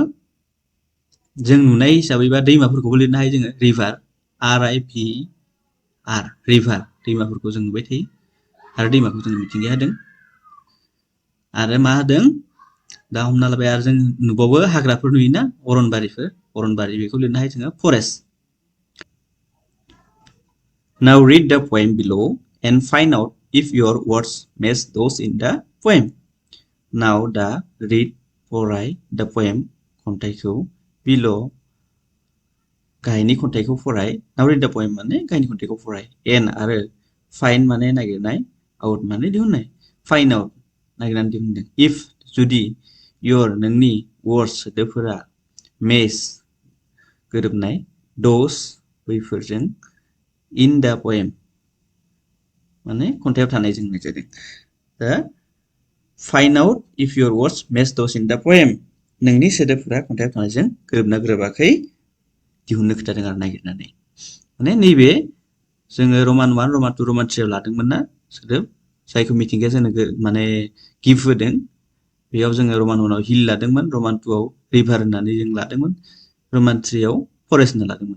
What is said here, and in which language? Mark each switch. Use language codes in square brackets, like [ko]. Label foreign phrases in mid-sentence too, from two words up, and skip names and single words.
[brx] जों नुनाय हिसाबैबा दैमाफोरखौबो लिरनो हायो जोङो, रिभार, RIVR, रिभार, दैमाफोरखौ जों नुबाय थायो आरो दैमाखौ जों मिथिंगाया होदों। आरो मा होदों? दा हमना लाबाय आरो जों नुबावो हाग्राफोर नुयोना, अरनबारिफोर, अरनबारि, बेखौ लिरनो हायो जोङो फरेस्ट। [en] Now read the poem below and find out if your words match those in the poem. Now the read, फराय, the poem, खन्थाइखौ, below, [brx] गाहायनि खन्थाइखौ फराय। [en] Now read the poem [brx] माने गाहायनि खन्थाइखौ फराय। [en] and आरो find [brx] माने नागिरनाय, out माने दिहुननाय। [en] find out [brx] नागिरनानै दिहुनदों। इफ जुदि नोंनि वर्ड्स सोदोबफोरा मेच गोरोबनाय दोज बैफोरजों [en] in the poem [brx] माने खन्थाइयाव थानायजों होननाय जादों। [en] the find out if your words match those in the poem [brx] नोंनि सोदोबफोरा खन्थाइयाव थानायजों गोरोबना गोरोबाखै दिहुननो खोथादों आरो नागिरनानै। माने नैबे जोङो रमान 1 रमान 2 रमान 3 लादोंमोन ना सोदोब जायखौ मिथिंगाया जोंनो माने गिफ्ट होदों। बेयाव जोङो रमान 1 आव हिल लादोंमोन, रमान 2 आव रिभार होननानै जों लादोंमोन, रमान 3 आव फरेस्ट होनना लादोंमोन।